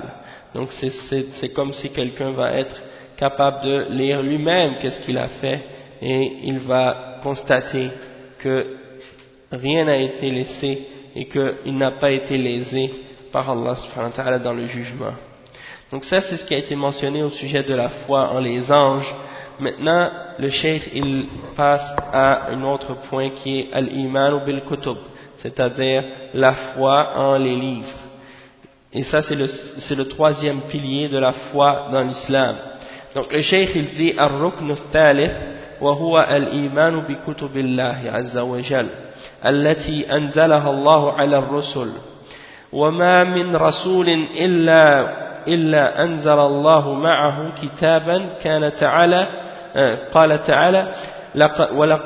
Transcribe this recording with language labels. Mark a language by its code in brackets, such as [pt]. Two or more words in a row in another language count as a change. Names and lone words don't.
[fr] Donc c'est comme si quelqu'un va être capable de lire lui-même qu'est-ce qu'il a fait, et il va constater que rien n'a été laissé et qu'il n'a pas été lésé par [ar] الله سبحانه وتعالى [fr] dans le jugement. Donc ça, c'est ce qui a été mentionné au sujet de la foi en les anges. Maintenant, le cheikh il passe à un autre point qui est [ar] الإيمان بالكتب, [fr] c'est-à-dire la foi en les livres. Et ça, c'est le troisième pilier de la foi dans l'islam. Donc le cheikh il dit [ar] الركن الثالث وهو الإيمان بكتب الله عز وجل التي أنزلها الله على الرسل. وما من رسول إلا أنزل الله معه كتابا كان تعالى قال تعالى ولقد